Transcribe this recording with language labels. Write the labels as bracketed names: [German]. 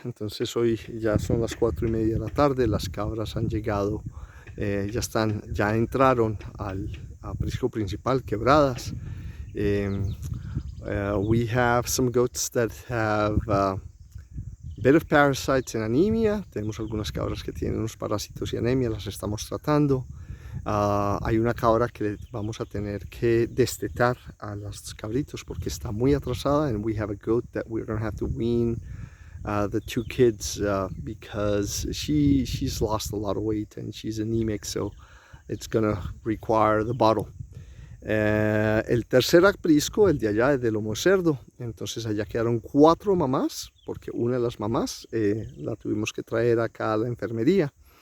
[Spanish] Entonces hoy ya son las 4:30 de la tarde. Las cabras han llegado, ya entraron al aprisco principal, Quebradas. [English] We have some goats that have a bit of parasites and anemia. [Spanish] Tenemos algunas cabras que tienen unos parásitos y anemia, las estamos tratando. Hay una cabra que vamos a tener que destetar a los cabritos porque está muy atrasada, [English] and we have a goat that we're going to have to wean the 2 kids because she's lost a lot of weight and she's anemic, so it's going to require the bottle. [Spanish] El tercer aprisco, el de allá, es de lomo cerdo. Entonces allá quedaron 4 mamás, porque una de las mamás la tuvimos que traer acá a la enfermería.